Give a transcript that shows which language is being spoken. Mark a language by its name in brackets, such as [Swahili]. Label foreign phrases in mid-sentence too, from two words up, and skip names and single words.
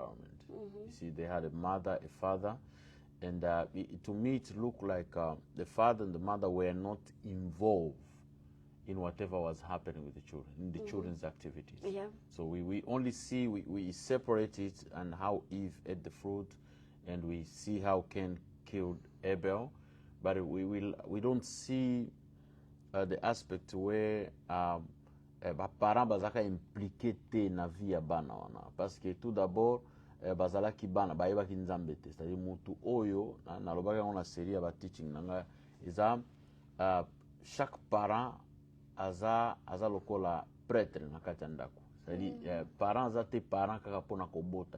[English] You see, they had a mother, a father, And to me, it looked like the father and the mother were not involved in whatever was happening with the children, in the children's activities. Yeah. So we only see, we separate it and how Eve ate the fruit, and we see how Cain killed Abel, but we don't see the aspect where [Lingala] parents bazaka impliqué te na vie ya bana wana, [French] parce que tout d'abord [Lingala] bazalaki bana bayebaki nzambe te, [French] c'est-à-dire [Lingala] mutu oyo nalobaki yango na série ya ba teaching nanga eza [French] chaque parent [Lingala] aza lokola prêtre na kati ya ndako, [French] c'est-à-dire parent [Lingala] aza te parent kaka mpona kobota.